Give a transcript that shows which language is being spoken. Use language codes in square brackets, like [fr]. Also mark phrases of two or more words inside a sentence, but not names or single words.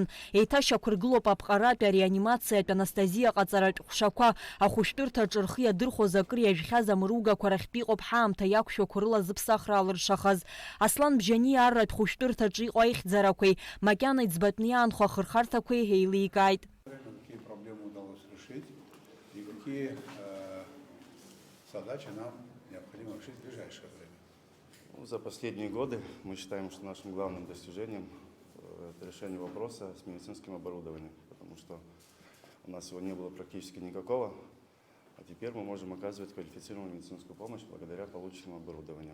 [ab] Еиҭашьақәа ргылоуп аԥҟаратәи ареанимациатә анестезиа ҟаҵаратә ҟәшақәа. Ахәышәтәырҭаҿы рхы иадырхәоз акыр иажәхьаз амыругақәа рахьтә иҟоуп ҳаамҭа иақәшәақәа рыла зыԥсахра алыршахаз. Аслан Бжьани арратә хәышәтәырҭаҿы иҟоу аихьӡарақәеи, макьана иӡбатәны иаанхо ахырхарҭақәеи еиликааит. [ru] Какие проблемы удалось решить и какие задачи нам необходимо решить в ближайшее время? За последние годы мы считаем, что нашим главным достижением это решение вопроса с медицинским оборудованием, потому что у нас его не было практически никакого, а теперь мы можем оказывать квалифицированную медицинскую помощь благодаря полученному оборудованию.